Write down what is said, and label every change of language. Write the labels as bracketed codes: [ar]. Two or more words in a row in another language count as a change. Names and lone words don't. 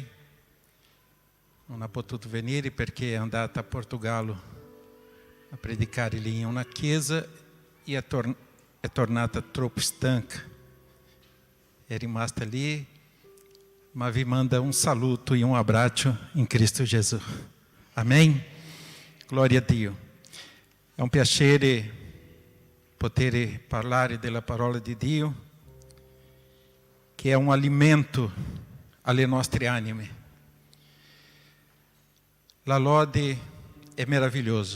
[it] Non ha potuto venire perché è andata a Portogallo a predicare lì in una chiesa e è tornata troppo stanca. È rimasta lì, ma vi manda un saluto e un abbraccio in Cristo Gesù. Amém? Glória a Dio. È un piacere poter parlare della parola di Dio, che è un alimento alle nostre anime. La lode è meraviglioso.